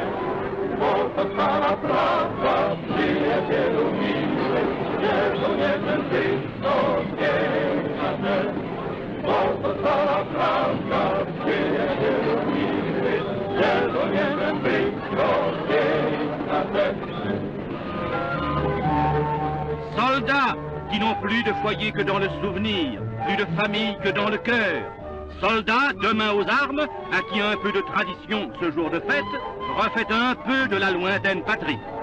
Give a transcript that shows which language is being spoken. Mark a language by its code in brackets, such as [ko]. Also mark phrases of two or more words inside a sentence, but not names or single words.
[pl] Bo to stara prawda, przyjacielu miły, żołnierzem być to piękna rzecz. Bo to stara prawda, przyjacielu miły, żołnierzem być to piękna rzecz. [fr] Soldats qui n'ont plus de foyer que dans le souvenir, plus de famille que dans le cœur. Soldats, demain aux armes, à qui un peu de tradition ce jour de fête refait un peu de la lointaine patrie.